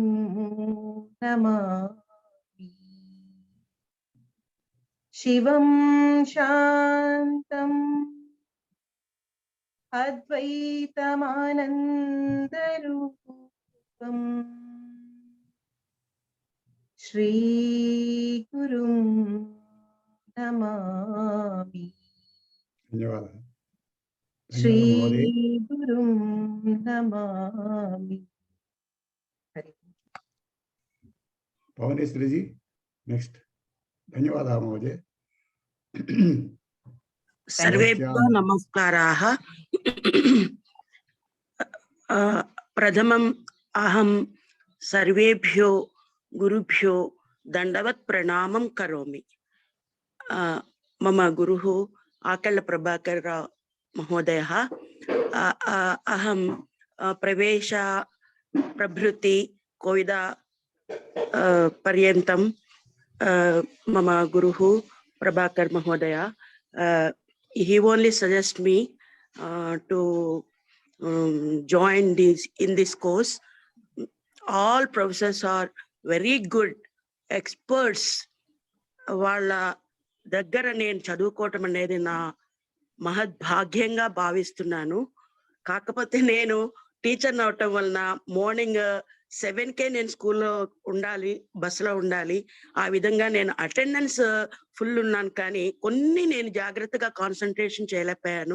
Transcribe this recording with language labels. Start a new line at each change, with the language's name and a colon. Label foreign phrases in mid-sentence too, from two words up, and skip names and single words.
Sanskrit: నమామి శివం శాంతం అద్వైతమానందరూపం శ్రీ గురు నమామి
Telugu: ధన్యవాదాలు. శ్రీ మహోదయ్.
Sanskrit: గురు నమామి. హరి
Telugu: పవనేశ్వరిజీ నెక్స్ట్.
Sanskrit: ధన్యవాదాः మహోదయ. सर्वेभ्यो नमस्काराः। प्रथमम् अहं सर्वेभ्यो गुरुभ्यो दण्डवत् प्रणामं करोमि। मम गुरुः आकल प्रभाकर महोदयः। अहं प्रवेश प्रभृति कोविदा पर्यन्तं मम गुरुः प्रभाकर महोदय.
English: He only suggests me to join in this course. All professors are very good experts.
Telugu: వాళ్ళ దగ్గర నేను చదువుకోవటం అనేది నా మహద్భాగ్యంగా భావిస్తున్నాను. కాకపోతే నేను టీచర్ అవటం వలన మార్నింగ్ 7కే నేను స్కూల్లో ఉండాలి, బస్సులో ఉండాలి. ఆ విధంగా నేను అటెండెన్స్ ఫుల్ ఉన్నాను, కానీ కొన్ని నేను జాగ్రత్తగా కాన్సన్ట్రేషన్ చేయలేకపోయాను.